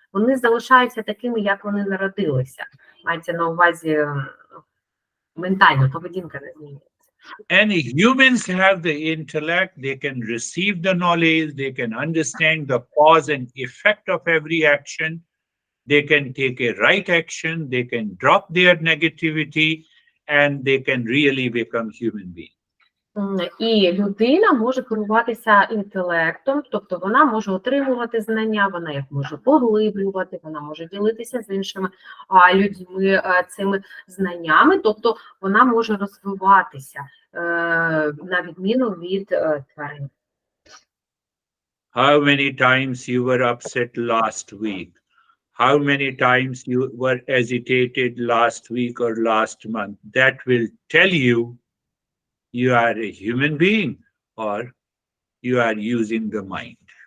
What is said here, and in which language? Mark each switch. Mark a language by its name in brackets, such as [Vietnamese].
[Ukrainian] Вони залишаються такими, як вони народилися. Мається на увазі ментально, поведінка не змінюється. [English] And humans have the intellect, they can receive the knowledge, they can understand the cause and effect of every action, they can take a right action, they can drop their negativity, and they can really become human beings. [Ukrainian] І людина може керуватися інтелектом, тобто вона може отримувати знання, вона їх може поглиблювати, вона може ділитися з іншими людьми цими знаннями, тобто вона може розвиватися на відміну від тварин. [English] How many times you were upset last week? How many times you were agitated last week or last month? That will tell you you are a human being or you are using the mind.